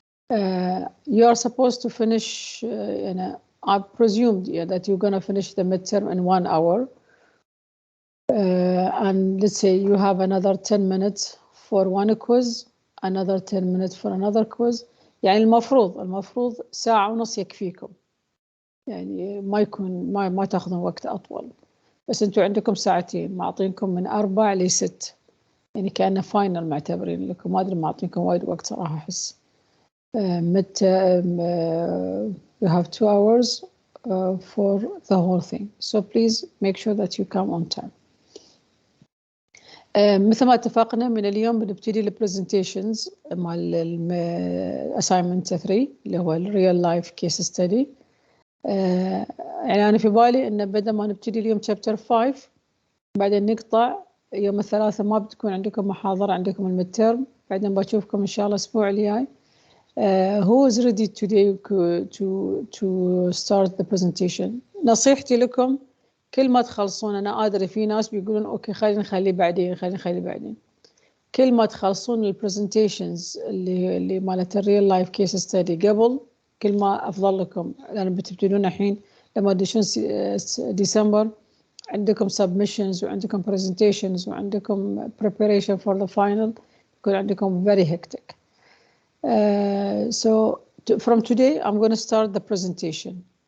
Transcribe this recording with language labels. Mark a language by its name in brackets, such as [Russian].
[English] You are supposed to finish, I presumed that you're going to finish the midterm in 1 hour. And let's say you have another 10 minutes for 1 quiz, another 10 minutes for another quiz. [Arabic] يعني المفروض ساعة ونص يكفيكم، يعني ما تاخذون وقت أطول، بس أنتوا عندكم ساعتين، معطينكم من 4 ل 6، يعني كأنه فاينل معتبرين لكم. ما أدري معطينكم وايد وقت صراحة أحس. [English] You have 2 hours for the whole thing, so please make sure that you come on time. [Arabic] مثل ما اتفقنا من اليوم بنبتدي البرزنتيشنز مال assignment 3 اللي هو الريال لايف كيس ستدي. يعني أنا في بالي إن بدل ما نبتدي اليوم chapter 5 بعدين نقطع يوم الثلاثاء، ما بتكون عندكم محاضرة، عندكم الميدتيرم، بعدين بشوفكم إن شاء الله الأسبوع الجاي. [English] Who is ready today to start the presentation? [Arabic] نصيحتي لكم كل ما تخلصون، أنا أدري في ناس بيقولون أوكي خلينا نخليه بعدين، كل ما تخلصون البرزنتيشنز اللي مالت الريل لايف كيس ستدي قبل، كل ما أفضل لكم، لأن بتبتدون الحين لما تدشون ديسمبر عندكم submissions وعندكم presentations وعندكم [English] preparation for the final، [Arabic] يكون عندكم [English] very hectic. So from today I'm going to start the presentation.